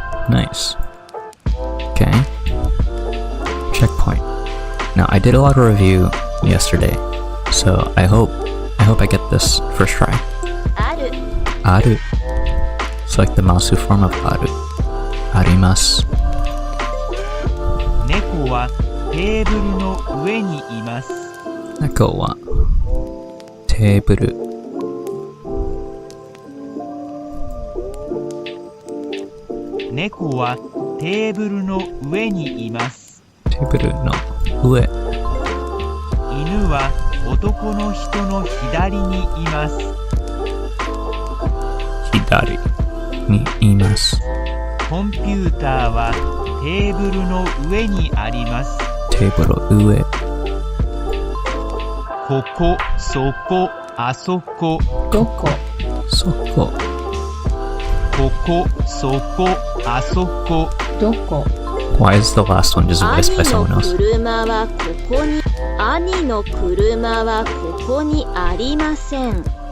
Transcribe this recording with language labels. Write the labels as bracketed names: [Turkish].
[English] Nice. Okay. Checkpoint. Now I did a lot of review yesterday, so I hope I get this first try. [Japanese] Aru. [English] It's like the Masu form of aru. [Japanese] Arimasu. 猫はテーブルの上にいます。猫はテーブル。猫はテーブルの上にいます。テーブルの上。犬は男の人の左にいます。左にいます。コンピューターはテーブルの上にあります。テーブル上。ここ、そこ、あそこ。どこそこ。ここ、そこ、あそこ。どこ [English] Why is the last one just voiced by someone else? [Japanese] 兄の車はここにありません。